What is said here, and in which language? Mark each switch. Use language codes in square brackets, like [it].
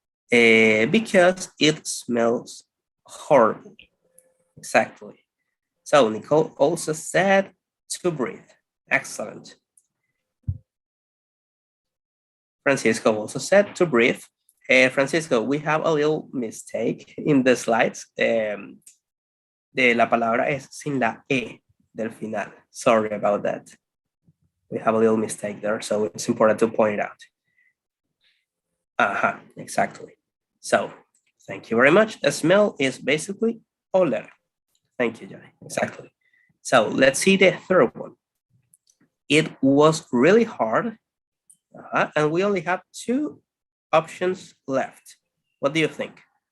[en] Because it smells horrible. Exactly. So Nicole also said to breathe. Excellent. Francisco also said to breathe. Francisco, we have a little mistake in the slides. [es] De la palabra es sin la E del final. [en] Sorry about that. We have a little mistake there, so it's important to point it out. Exactly. So, thank you very much. A smell is basically oler. Thank you, Jhonny. Exactly. So, let's see the third one. It was really hard, and we only have 2 options left. What do you think?